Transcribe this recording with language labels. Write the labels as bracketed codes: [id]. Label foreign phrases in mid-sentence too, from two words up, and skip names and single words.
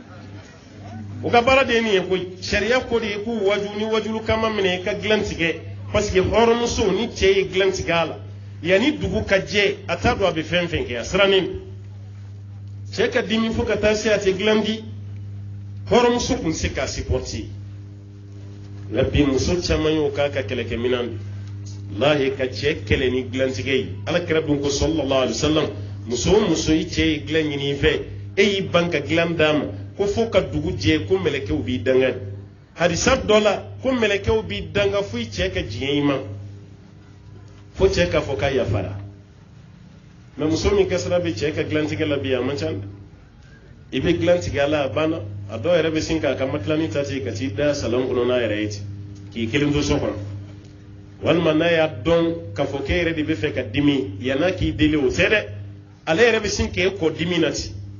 [bm] o ka baara de ye nin ye koyi sariya ko de ye k'u waju ni wajulu kama minɛ i ka dilan tigɛ [fr] parce que [bm] hɔrɔnmuso ni cɛ ye dilan tigɛ a la yanni dugu ka jɛ a t'a dɔn a bɛ fɛn fɛn kɛ a sirannen don cɛ ka dimi fo ka taa se a tɛ dilan di hɔrɔnmuso tun se k'a supporter nka bi muso caman y'o k'a ka kɛlɛkɛminɛn de lahi ka cɛ kɛlɛ ni dilantigɛ ye alakira dun ko [ar] صلى الله عليه وسلم [bm] muso o muso i cɛ ye dilan ɲini i fɛ e y'i ban ka dilan d'a ma ko fo ka dugu jɛ ko mɛlɛkɛw b'i danga hadisa dɔ la ko mɛlɛkɛw b'i danga fo i cɛ ka diɲɛ i ma fo cɛ k'a fɔ k'a yafara mɛ muso min kasara bɛ cɛ ka dilantigɛ la bi a man ca dɛ i bɛ dilantigɛ a la a banna a dɔw yɛrɛ bɛ sin k'a ka matilani ta ten ka t'i da salon kɔnɔ n'a yɛrɛ ye ten k'i kelen to so kɔnɔ walima n'a y'a dɔn k'a fɔ k'e yɛrɛ de bɛ fɛ ka dimi yan'a k'i deli o tɛ dɛ ale yɛrɛ bɛ sin k'e kɔ dimi na ten